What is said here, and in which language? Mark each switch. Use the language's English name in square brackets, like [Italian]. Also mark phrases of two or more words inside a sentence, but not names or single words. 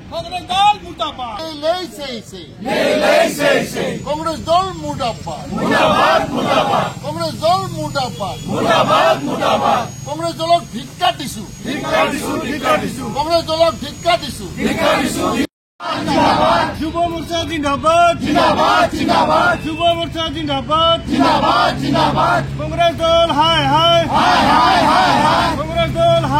[Assamese] কংগ্রেস দল মুর্দাবাদ কংগ্রেস দল মুর্দাবাদ কংগ্রেস দল মুর্দাবাদ কংগ্রেস দলক ধিক্কাৰ দিছো কংগ্ৰেছ দলক ধিক্কাৰ দিছো যুব মোৰ্চা জিন্দাবাদ যুব মোৰ্চা জিন্দাবাদ কংগ্রেস দল হায় হায় কংগ্রেস দল